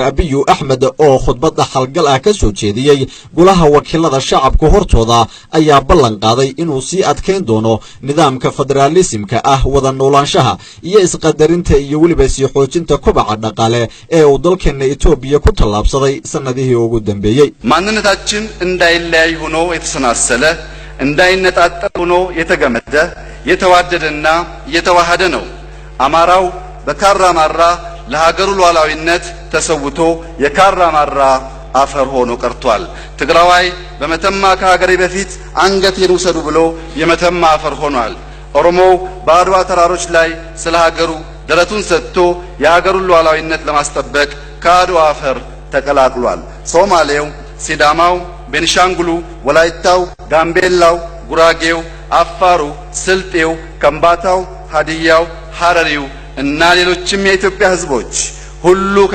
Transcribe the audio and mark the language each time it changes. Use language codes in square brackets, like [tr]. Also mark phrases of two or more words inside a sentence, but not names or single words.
[so] Abiy Ahmed oo khudbad xalgal ah ka soo jeediyay golaha wakiilada shacabka hortooda ayaa ballan qaaday inuu sii adkeyn doono nidaamka federaalismka ah wada noolaanshaha iyo isqadarinta iyo waliba sii xoojinta kobaca dhaqaale ee uu dalkeena Itoobiya ku tallaabsaday sanadihii ugu dambeeyay [am] ማንነታችን እንዳይለያይ ሆኖ የተሰናሰለ እንዳይነጣጠል ሆኖ የተገመደ የተዋደደና የተዋሃደ ነው አማራው በካራማራ ለሀገሩ ሉዓላዊነት ተሰውቶ የካራማራ አፈር ሆኖ ቀርቷል። ትግራዋይ በመተማ ከሀገሬ በፊት አንገቴን ውሰዱ ብሎ የመተማ አፈር ሆኗል። ኦሮሞው በአድዋ ተራሮች ላይ ስለ ሀገሩ ደረቱን ሰጥቶ የሀገሩን ሉዓላዊነት ለማስጠበቅ ከአድዋ አፈር ተቀላቅሏል። ሶማሌው፣ ሲዳማው፣ ቤንሻንጉሉ፣ ወላይታው፣ ጋምቤላው፣ ጉራጌው፣ አፋሩ፣ ስልጤው፣ ከምባታው፣ ሀዲያው፣ ሐረሪው እና ሌሎችም የኢትዮጵያ ህዝቦች ሁሉ